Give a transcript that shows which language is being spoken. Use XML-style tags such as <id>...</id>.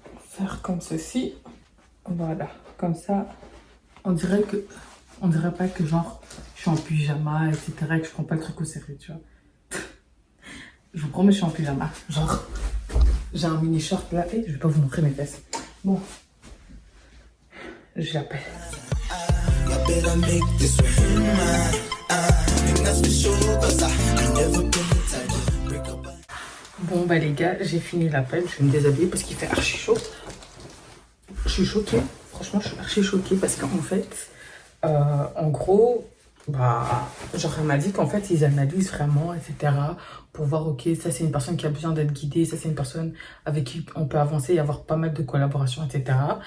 <fr>Faire comme ceci, voilà, comme ça, on dirait pas que genre, je suis en pyjama, etc., et que je prends pas le truc au sérieux, tu vois. Je vous promets, je suis en pyjama, genre, j'ai un mini short là, et je vais pas vous montrer mes fesses. Bon, je l'appelle.</fr> <en>I bet I make this one mine. And that's for sure, cause I never been the type to break up.</en> <fr>Bon bah les gars, j'ai fini l'appel, je vais me déshabiller parce qu'il fait archi chaud. Je suis choquée, franchement je suis archi choquée parce qu'en fait, en gros, bah, genre elle m'a dit qu'en fait ils analysent vraiment, etc. pour voir, ok, ça c'est une personne qui a besoin d'être guidée, ça c'est une personne avec qui on peut avancer et avoir pas mal de collaborations, etc.</fr>